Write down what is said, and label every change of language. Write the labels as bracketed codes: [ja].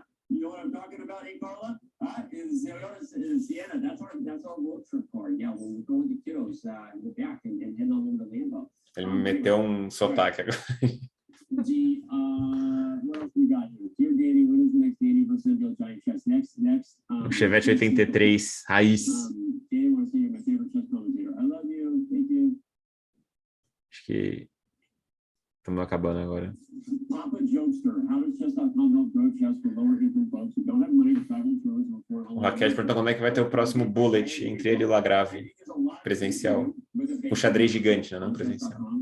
[en] You know what I'm talking about, hey, Carla? Is Sienna. That's our road trip car. Yeah, we'll go with the kiddos in the back and head on over to Lambeau. [pt] Ele me meteu um sotaque agora. [en] What else we got here? Dear Danny, when is the next Danny versus Joe Giant Chess? Next. [pt] O Chevette 83, raiz. [en] Danny wants to hear my favorite chess commentator. I love you. Thank you. [pt] Acho que estamos acabando agora. [en] Papa Jokester, how does Chess.com help grow chess for lower income folks who don't have money to travel to? [pt] O Raquel perguntou quando é que vai ter o próximo bullet entre ele e o Lagrave presencial. O xadrez gigante, né? Não presencial.